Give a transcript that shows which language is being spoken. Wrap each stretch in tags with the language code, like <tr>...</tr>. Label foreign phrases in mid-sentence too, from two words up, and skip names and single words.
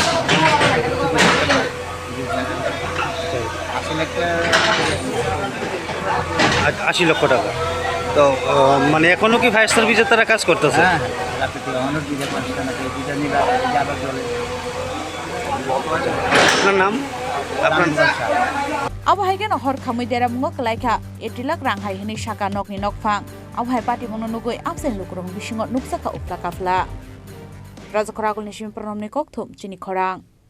<bn>আসলে 80 লক্ষ টাকা তো মানে এখনো কি</bn> <en>fire service</en> <bn>তারা কাজ করতেছে আপনার নাম আপনার</bn> <trp>abahai geno Horkhamoi deramungo kalaika 80 lakh rang hai hini shaka nokni nokphang abahai party mono nugoi absen lukurong bisingo nuksaka upla kafla Rajakhor Aguli ni sim pronomni kokthum Chini Khorang</trp>